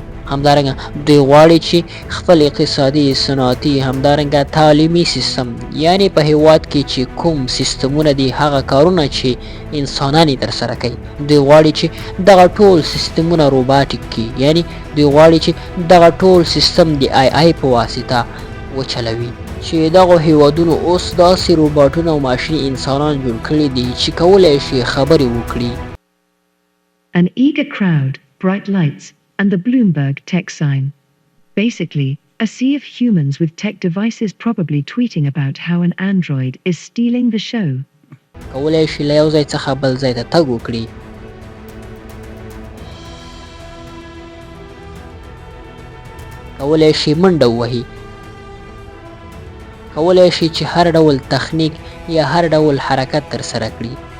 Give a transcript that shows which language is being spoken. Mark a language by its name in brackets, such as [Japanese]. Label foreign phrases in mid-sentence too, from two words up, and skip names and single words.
[Pashto] همدارنګه دوی غواړي چې خپل اقتصادي، صنعتي، همدارنګه تعلیمي سیستم، یعنی په هیواد کې چې کوم سیستمونه دي، هغه کارونه چې انسانان یې ترسره کوي، دوی غواړي چې دغه ټول سیستمونه روباټیک کړي، یعنی دوی غواړي چې دغه ټول سیستم د آی په واسطه وچلوي. چې دغه هیوادونو اوس داسې روباټونه او ماشیني انسانان جوړ کړي دي چې کولی شي خبرې وکړي. [English] An eager crowd, bright lights, and the Bloomberg tech sign. Basically, a sea of humans with tech devices probably tweeting about how an android is stealing the show. [Pashto] کولی شي له یو ځای څخه بل ځای ته تګ وکړي. کولی شي منډه ووهي. کولی شي چې هر ډول تخنیک یا هر ډول حرکت ترسره کړي.